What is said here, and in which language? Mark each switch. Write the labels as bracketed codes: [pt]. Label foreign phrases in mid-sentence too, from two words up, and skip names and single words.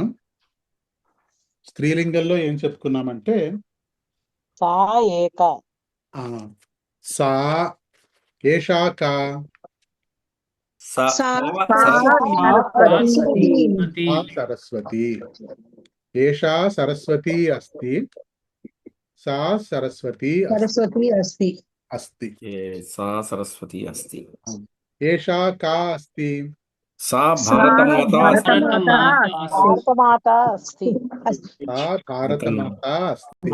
[te] స్త్రీలింగంలో ఏం చెప్పుకున్నామంటే [sa] సా ఏక, సా ఏషా కా, సరస్వతి. ఏషా సరస్వతి అస్తి, सा सरस्वती सरस्वती अस्ति अस्ति। सा सरस्वती अस्ति। एषा का अस्ति? सा सा भारतमाता अस्ति। भारतमाता अस्ति भारतमाता अस्ति सा भारतमाता अस्ति।